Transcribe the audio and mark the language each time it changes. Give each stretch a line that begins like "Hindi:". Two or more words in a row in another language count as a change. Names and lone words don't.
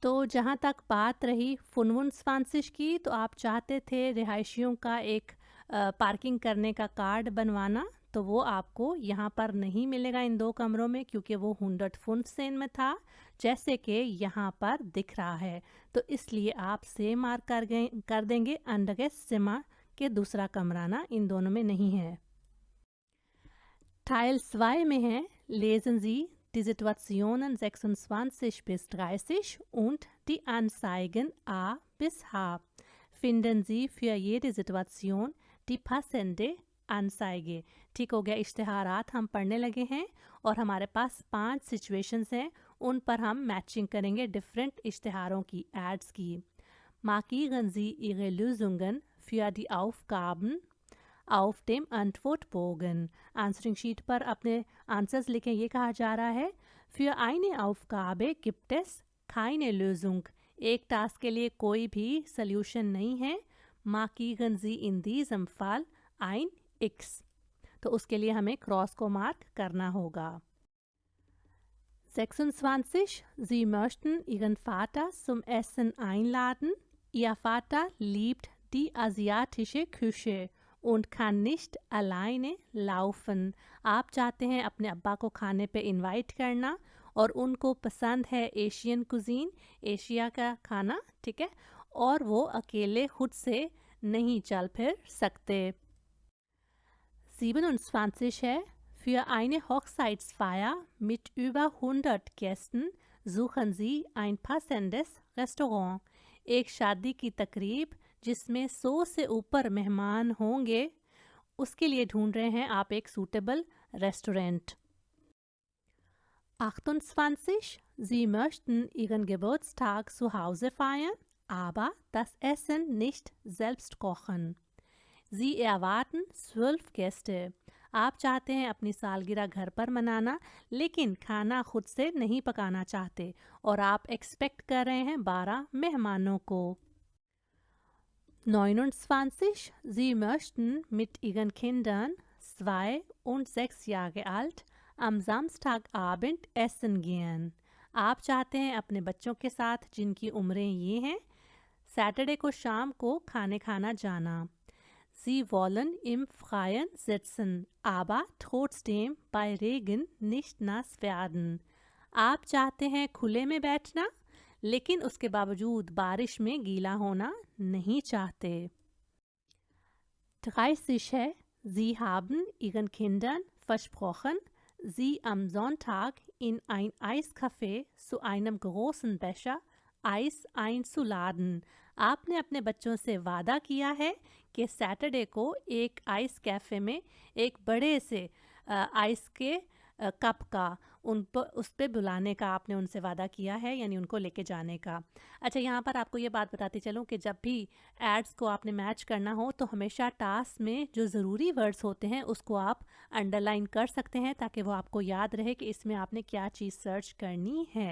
Hindi: तो जहाँ तक बात रही फुनवुनस्वांसिश की, तो आप चाहते थे रिहायशियों का एक पार्किंग करने का कार्ड बनवाना, तो वो आपको यहाँ पर नहीं मिलेगा इन 2 कमरों में, क्योंकि वो 115 में था, जैसे कि यहाँ पर दिख रहा है। तो इसलिए आप से मार्क कर देंगे अंडरगे सिमा के दूसरा कमरा ना इन दोनों में नहीं है।
German: Teil 2
Hindi: में है
German: Lesen Sie die Situationen 26 bis 30 und die Anzeigen A bis H. Finden Sie für jede Situation die passende Anzeige.
Hindi: ठीक हो गया, इश्तिहारात हम पढ़ने लगे हैं और हमारे पास 5 सिचुएशंस हैं, उन पर हम मैचिंग करेंगे डिफरेंट इश्तिहारों की, एड्स की।
German: Markieren Sie Ihre Lösungen für die Aufgaben auf dem Antwortbogen.
English: answering sheet
Hindi: पर अपने आंसर्स लिखें, ये कहा जा रहा है
German: für eine Aufgabe gibt es keine Lösung.
Hindi: एक टास्क के लिए कोई भी सल्यूशन नहीं है।
German: Markieren Sie in diesem Fall ein X.
Hindi: तो उसके लिए हमें क्रॉस को मार्क करना होगा।
German: 26. Sie möchten Ihren Vater zum Essen einladen. Ihr Vater liebt die asiatische Küche und kann nicht alleine laufen.
Hindi: आप चाहते हैं अपने अब्बा को खाने पे इनवाइट करना और उनको पसंद है
English: Asian cuisine,
Hindi: एशिया का खाना, ठीक है, और वो अकेले खुद से नहीं चल फिर सकते।
German: 27 है Für eine Hochzeitsfeier mit über 100 Gästen suchen Sie ein passendes Restaurant.
Hindi: एक शादी की तकरीब जिसमें 100 से ऊपर मेहमान होंगे, उसके लिए ढूंढ रहे हैं आप एक सूटेबल रेस्टोरेंट।
German: 28. Sie möchten Ihren Geburtstag zu Hause feiern, aber das Essen nicht selbst kochen. Sie erwarten 12 Gäste.
Hindi: आप चाहते हैं अपनी सालगिरह घर पर मनाना, लेकिन खाना खुद से नहीं पकाना चाहते और आप एक्सपेक्ट कर रहे हैं 12 मेहमानों को।
German: 29. Sie möchten mit Ihren Kindern 2 und 6 Jahre alt am Samstagabend essen gehen.
Hindi: आप चाहते हैं अपने बच्चों के साथ जिनकी उम्रें ये हैं, सैटरडे को शाम को खाने खाना जाना।
German: Sie wollen im Freien sitzen, aber trotzdem bei Regen nicht nass werden.
Hindi: आप चाहते हैं खुले में बैठना, लेकिन उसके बावजूद बारिश में गीला होना नहीं चाहते।
German: 30 है Sie haben Ihren Kindern versprochen, sie am Sonntag in ein Eiscafé zu einem großen Becher Eis einzuladen.
Hindi: आपने अपने बच्चों से वादा किया है कि सैटरडे को एक आइस कैफ़े में एक बड़े से आइस के कप का उस पर बुलाने का आपने उनसे वादा किया है, यानी उनको लेके जाने का। अच्छा, यहाँ पर आपको ये बात बताती चलूँ कि जब भी एड्स को आपने मैच करना हो तो हमेशा टास्क में जो ज़रूरी वर्ड्स होते हैं उसको आप अंडरलाइन कर सकते हैं, ताकि वो आपको याद रहे कि इसमें आपने क्या चीज़ सर्च करनी है।